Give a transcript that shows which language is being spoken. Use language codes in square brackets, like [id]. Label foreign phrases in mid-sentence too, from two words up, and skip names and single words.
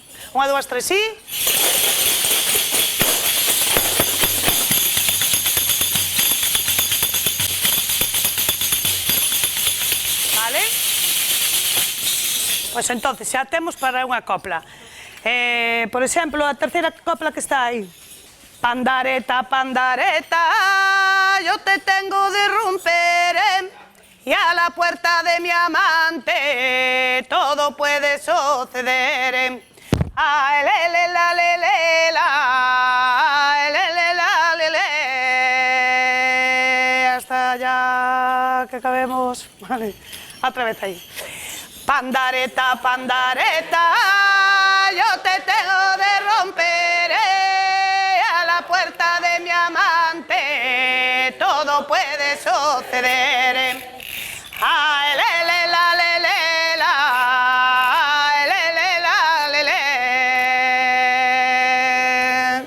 [gl] 1, 2, 3, sí. Vale? Pois entonces xa temos para unha copla. Por exemplo, a terceira copla que está aí. [es] Pandareta, pandareta, yo te tengo de romper, y a la puerta de mi amante todo puede suceder. Ay, le, la, le, la, le. Hasta ya que acabemos. Vale, otra vez ahí. Pandareta, pandareta, yo te tengo de romper, a la puerta de mi amante todo puede suceder. Ay, le, la, le.